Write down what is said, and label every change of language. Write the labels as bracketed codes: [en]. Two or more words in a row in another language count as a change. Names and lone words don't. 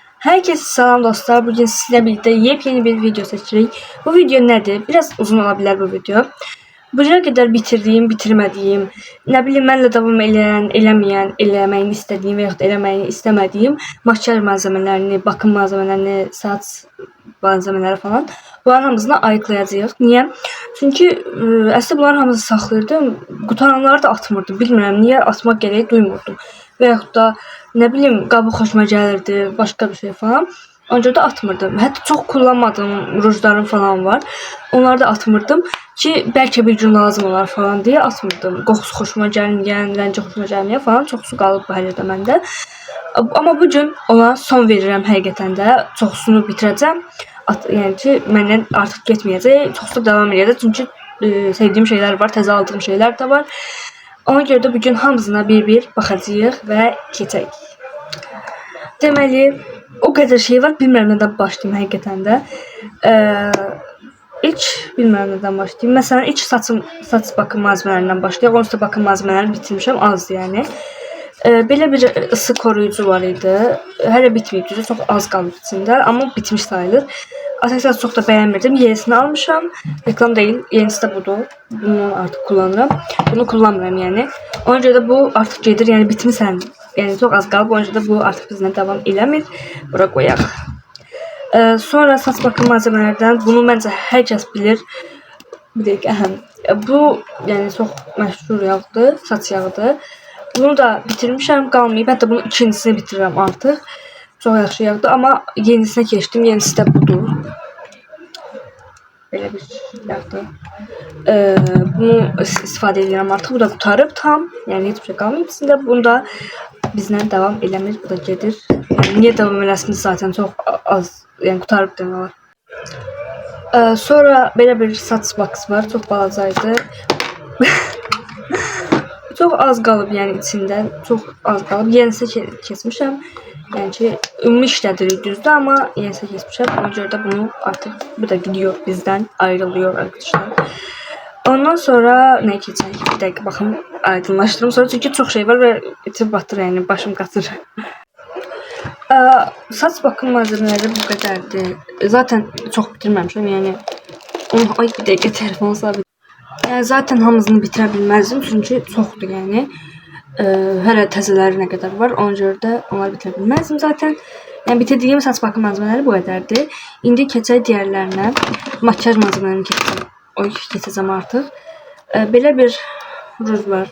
[tr] Herkese selam dostlar. Bugün sizlerle birlikte yepyeni bir video seçeceğiz. Bu video nedir? Biraz uzun olabilir bu video. Buraya kadar bitirdiğim, bitirmediğim, ne bileyim benimle [az] devam edən, eləməyən, eləməyini istədiyim və yaxud eləməyini [tr] istemediğim makyaj malzemelerini, bakım malzemelerini, saç malzemeleri falan bunların [az] hamısını ayıklayacağıq. [tr] Niye? [az] Çünkü əslində bunların hamısını saxlayırdım. Qutaranları da atmırdım. Bilmirəm niye atmaq gereği duymurdum. Və yaxud da ne bileyim qabı xoşuma gəlirdi, [tr] başka bir şey falan. [az] Önce de atmırdım. Hətta çok kullanmadığım rujlarım falan var. Onları da atmırdım ki belki bir gün lazım olar falan diye atmırdım. Qoxusu xoşuma gəlməyən, rəngi xoşuma gəlməyən falan çox su qalıb bu hələ məndə. Ama bu gün ona son verirəm həqiqətən də. Çoxsunu bitirəcəm. Yəni ki məndən artıq getməyəcək. Çoxsu devam edəcək. Çünki sevdiyim şeyler var, təzə aldığım şeyler de var. Ona görə də bugün hamısına bir baxacağıq və keçək. Deməli, o kadar şey var. Bilmirəm nədən başlayayım həqiqətən də. İlk bilmirəm nədən başlayayım. Məsələn, ilk saç bakım malzemələrindən başlayaq. Onsuz da bakım malzemələrini bitirmişəm, az yəni. Belə bir ısı koruyucu var idi. Hələ bitməyib, düzü çox az qalıb içində, amma bitmiş sayılır. Açıkçası çok da bəyənmirdim. Yenisini almışam. Reklam değil. Yenisi de budur. Bunu artık kullanıram. Bunu kullanmıram yani. Ona görə də bu artık gedir. Yani bitmisən. Yani çok az qalıb. Ona görə də bu artık bizlə devam eləmir. Bura qoyaq. Sonra saç bakım malzemelerden bunu məncə hər kəs bilir. Bir dəqiqə. Bu yani çok məşhur yağdır. Saç yağıdır. Bunu da bitirmişəm. Qalmayıb. Hətta bunun ikincisini bitirirəm artıq. [tr] Çok yaxşı yağdı ama yenisine geçtim. Yenisi de budur. Böyle bir yağdı. [az] Bunu istifadə edirəm artıq. Bu da qutarıb tam. Yani hiçbir şey qalmayıb içində. Bunu da bizlə devam eləmir. Bu da gedir. Yani niye devam eləsin zaten çok az. Yani qutarıb demək olar. Sonra belə bir saç box var. Çok balacaydı. Çok az qalıb yəni içində. Çok az qalıb. Yenisine kesmişəm. Yani ki ümumi işlədirik düzdür ama yenisi kesmişəm. Ona görə də bunu artıq [tr] bu da gidiyor bizden, ayrılıyor arkadaşlar. [az] Ondan sonra ne keçək? Bir dakika baxım, aydınlaşdırım sonra çünkü çok şey var ve içim batır yani başım qatır. [tr] Saç bakım malzemeleri bu kadardı. [az] Zaten çok bitirməmişəm yani. Ay bir dakika telefonu sabit. Yani zaten hamısını bitirə bilməzdim çünkü çoxdur yani. Hələ təzələri nə qədər var, ona görə də onları bitirə bilməzdim zaten. Yəni bitirdiyim saç bakım malzemeləri bu qədərdir. İndi keçək digərlərinə. Makyaj malzemələrini keçəcəm artıq. Belə bir ruj var.